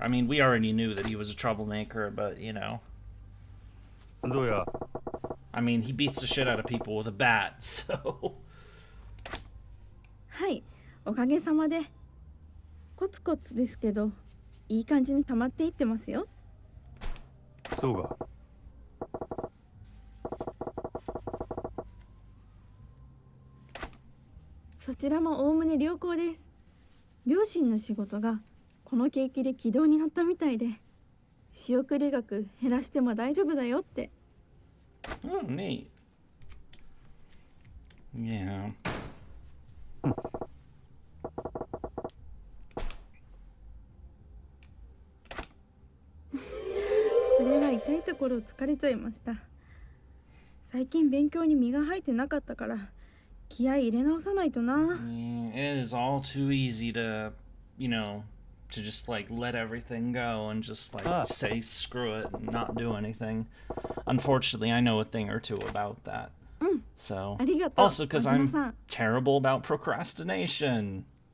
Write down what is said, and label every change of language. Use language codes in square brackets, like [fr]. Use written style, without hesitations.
[en] I mean, we already knew that he was a troublemaker, but, [ja] どうや [en] I mean, he beats the shit out of people with a bat, so... [ja] はいおかげさまでコツコツですけどいい感じに溜まっていってますよそうかそちらもおおむね良好です両親の仕事がこの景気で軌道に乗ったみたいで仕送り額減らしても大丈夫だよって [en] Oh, neat. Yeah. それは痛いところを疲れちゃいました最近勉強に身が入ってなかったから気合い入れ直さないとな Yeah, it is all too easy to, to just, let everything go and just, say screw it and not do anything. Unfortunately, I know a thing or two about that. So, [ja] ありがとう [en] also because [ja] 真島さ [en] I'm [ja] ん [en] terrible about procrastination.